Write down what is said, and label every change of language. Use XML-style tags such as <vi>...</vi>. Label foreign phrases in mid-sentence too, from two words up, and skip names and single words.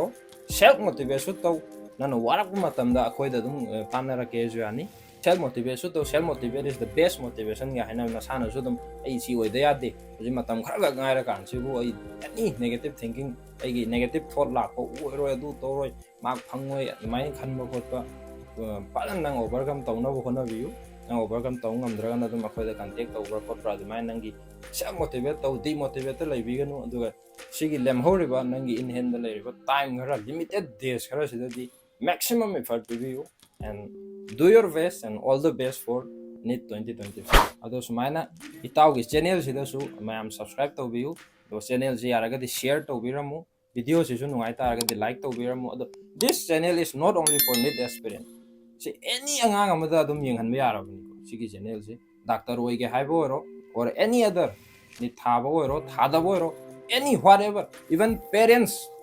<en>self motivate</en> <mni>ꯇꯧ ꯅꯪꯅ ꯋꯥꯔꯛꯄ ꯃꯇꯝꯗ ꯑꯩꯈꯣꯏꯗ ꯑꯗꯨꯝ ꯇꯥꯟꯅꯔꯛꯀꯦꯁꯨ ꯌꯥꯅꯤ</mni> <en>self motivate</en> <mni>ꯇꯧ</mni> <en>self motivate is the best motivation</en> <mni>ꯍꯥꯏꯅꯕ ꯅꯁꯥꯅꯁꯨ ꯑꯗꯨꯝ ꯑꯩ ꯁꯤ ꯑꯣꯏꯗ ꯌꯥꯗꯦ ꯍꯧꯖꯤꯛ ꯃꯇꯝ ꯈꯔꯈꯛ ꯉꯥꯏꯔꯀꯥꯟꯁꯤꯕꯨ ꯑꯩ</mni> <en>any negative thinking</en> <mni>ꯑꯩꯒꯤ</mni> <en>negative thought</en> <mni>ꯂꯥꯛꯄ ꯑꯣꯏꯔꯣꯏ ꯑꯗꯨ ꯇꯧꯔꯣꯏ ꯃꯥꯔꯛ ꯐꯪꯉꯣꯏ ꯑꯗꯨꯃꯥꯏꯅ ꯈꯟꯕ ꯈꯣꯠꯄ ꯐꯖꯅ ꯅꯪ ꯑꯣꯚꯔꯀꯝ ꯇꯧꯅꯕ ꯍꯣꯠꯅꯕꯤꯌꯨ ꯅꯪ ꯑꯣꯚꯔꯀꯝ ꯇꯧ ꯉꯝꯗ꯭ꯔꯒꯅ ꯑꯗꯨꯝ ꯑꯩꯈꯣꯏꯗ ꯀꯟꯇꯦꯛ ꯇꯧꯕ꯭ꯔꯥ ꯈꯣꯠꯄ꯭ꯔꯥ ꯑꯗꯨꯃꯥꯏꯅ ꯅꯪꯒꯤ</mni> <en>self motivate</en> <mni>ꯇꯧ ꯗꯤꯃꯣꯇꯤꯚꯦꯠꯇ ꯂꯩꯕꯤꯒꯅꯨ ꯑꯗꯨꯒ ꯁꯤꯒꯤ ꯂꯦꯝꯍꯧꯔꯤꯕ ꯅꯪꯒꯤ</mni> <en>in hand ꯂꯩꯔꯤꯕ ꯇꯥꯏꯝ ꯈꯔ limited days ꯈꯔꯁꯤꯗꯗꯤ maximum effort ꯄꯤꯕꯤꯌꯨ and do your best and all the best for NEET 2025</en> <mni>ꯑꯗꯣ ꯁꯨꯃꯥꯏꯅ ꯏꯇꯥꯎꯒꯤ ꯆꯦꯅꯦꯜꯁꯤꯗꯁꯨ ꯃꯌꯥꯝ ꯁꯕꯁꯀ꯭ꯔꯥꯏꯕ ꯇꯧꯕꯤꯌꯨ ꯑꯗꯣ ꯆꯦꯅꯦꯜꯁꯤ ꯌꯥꯔꯒꯗꯤ ꯁꯤꯌꯔ ꯇꯧꯕꯤꯔꯝꯃꯨ ꯚꯤꯗꯤꯑꯣꯁꯤꯁꯨ ꯅꯨꯡꯉꯥꯏ ꯇꯥꯔꯒꯗꯤ ꯂꯥꯏꯛ ꯇꯧꯕꯤꯔꯝꯃꯨ ꯑꯗꯣ</mni> <en>this channel is not only for NEET aspirant</en> <mni>ꯁꯤ ꯑꯦꯅꯤ ꯑꯉꯥꯡ ꯑꯃꯗ ꯑꯗꯨꯝ ꯌꯦꯡꯍꯟꯕ ꯌꯥꯔꯕꯅꯤꯀꯣ ꯁꯤꯒꯤ ꯆꯦꯅꯦꯜꯁꯤ ꯗꯥꯛꯇꯔ ꯑꯣꯏꯒꯦ ꯍꯥꯏꯕ ꯑꯣꯏꯔꯣ</mni> <en>or any other</en> <mni>NEET ꯊꯥꯕ ꯑꯣꯏꯔꯣ ꯊꯥꯗꯕ ꯑꯣꯏꯔꯣ ꯑꯦꯅꯤ</mni> <en>what ever even parents</en>